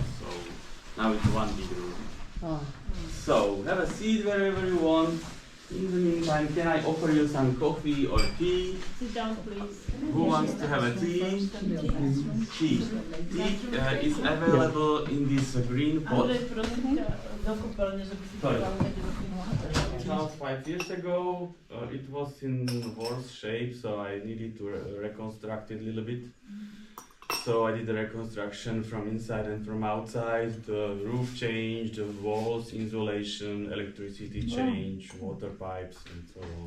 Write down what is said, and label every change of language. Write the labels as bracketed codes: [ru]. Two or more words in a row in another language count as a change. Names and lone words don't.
[en] So now it's 1 big room. Oh. So have a seat wherever you want. In the meantime, can I offer you some coffee or tea? Sit down, please. Who wants to have a tea? Tea. Tea is available in this green pot. [sk] Andrej, prosím ťa, do kúpeľne, že by si [en] Sorry. [sk] dal niekde do kúpeľne. [en] About 5 years ago, it was in horse shape, so I needed to reconstruct it a little bit. So I did the reconstruction from inside and from outside. The roof changed, the walls, insulation, electricity change, water pipes, and so on.